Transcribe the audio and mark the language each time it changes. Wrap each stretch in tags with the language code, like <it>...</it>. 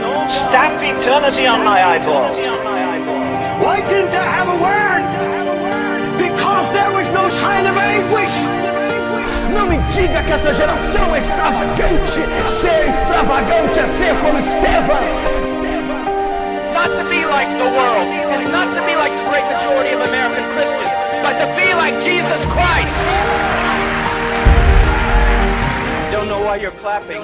<en>Stamp eternity on my eyeballs. Why didn't they have a word? Because there was no sign of anguish.</en> <pt>Não me diga que essa geração é extravagante. Ser extravagante é ser como Estevão.</pt> <en>Not to be like the world, and not to be like the great majority of American Christians, but to be like Jesus Christ. Don't know why you're clapping.</en>